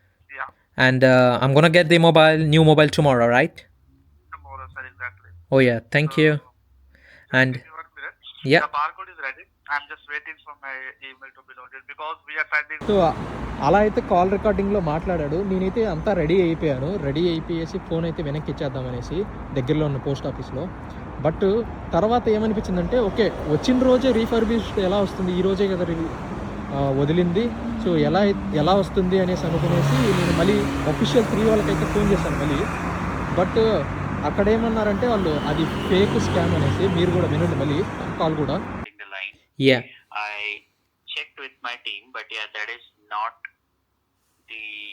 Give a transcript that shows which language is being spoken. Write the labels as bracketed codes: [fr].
[en] Yeah. And I'm gonna get the new mobile tomorrow, right? Tomorrow, sir, exactly. Oh yeah, thank you. And Give me 1 minute. yeah. The barcode is ready. I'm just waiting for my email to be loaded because we are sending. [te] So అలా అయితే call రికార్డింగ్లో మాట్లాడాడు. నేనైతే అంతా ready అయిపోయాను. Ready అయిపోయేసి phone అయితే వెనక్కి ఇచ్చేద్దామనేసి దగ్గరలో ఉన్న పోస్ట్ ఆఫీస్లో. బట్ తర్వాత ఏమనిపించిందంటే, ఓకే వచ్చిన రోజే రీఫర్బిష్డ్ ఎలా వస్తుంది, ఈ రోజే కదా వదిలింది, సో ఎలా వస్తుంది అనేసి అనుకునేసి నేను మళ్ళీ అఫీషియల్ 3 వాళ్ళకైతే ఫోన్ చేశాను మళ్ళీ. బట్ అక్కడ ఏమన్నారంటే వాళ్ళు అది ఫేక్ స్కామ్ అనేసి. మీరు కూడా వినండి మళ్ళీ కాల్ కూడా. Yeah. [en] I checked with my team, but yeah, that is not the,